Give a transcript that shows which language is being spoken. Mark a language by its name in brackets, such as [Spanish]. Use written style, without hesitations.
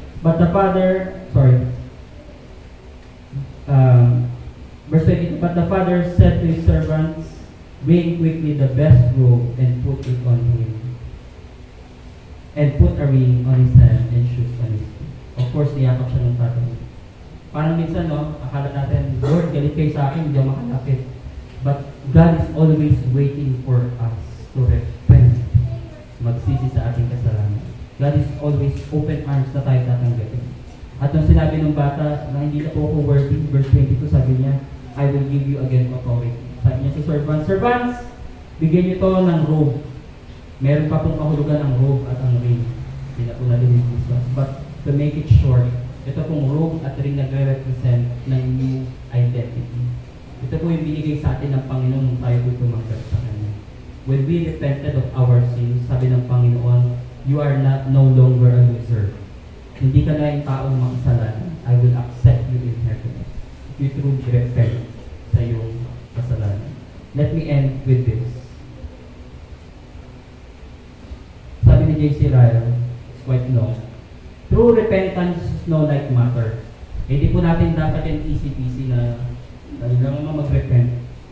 [English] But the father, verse 22, but the father said to his servants, bring quickly the best robe and put it on him. And put a ring on his hand and shoes on his feet. Of course, [Filipino] niyakap siya ng tatay. Parang minsan, no, akala natin, Lord, galit kayo sa akin, hindi ako makalapit. [English] But God is always waiting for us to repent, [Filipino] magsisi sa ating kasalanan. [English] God is always open arms [Filipino] na tayo tatanggapin. At nung sinabi ng bata na hindi na po ako worthy, verse 22, sabi niya, [English] I will give you again authority. [Filipino] Sabi niya sa servants, bigyan niyo to ng robe. Meron pa pong kahulugan ang robe at ang ring. Hindi na po nalilig isa. [English] But to make it short, [Filipino] ito pong robe at ring nagre-represent ng [English] new identity. [Filipino] Ito po yung binigay sa atin ng Panginoon nung tayo po tumanggap sa Kanya. [English] when we repented of our sins, [Filipino] sabi ng Panginoon, [English] you are not no longer a loser. [Filipino] Hindi ka na yung taong makasalanan. [English] I will accept you in heaven. If you truly repent [Filipino] sa iyong kasalanan. [English] Let me end with this. [Filipino] Sabi ni [English] J.C. Ryle, it's quite long. True repentance is no light matter. [Filipino] Hindi po natin dapat yung easy-peasy na lang mag-repent.